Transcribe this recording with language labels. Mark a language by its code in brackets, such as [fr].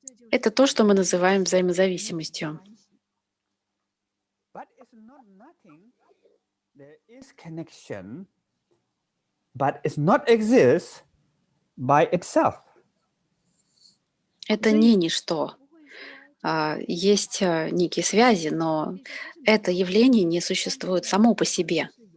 [ru] Это то, что мы называем взаимозависимостью. [en] But it's not nothing. There is connection, but it's not exist by itself. [ru] Это не ничто. Есть некие связи, но это явление не существует само по себе.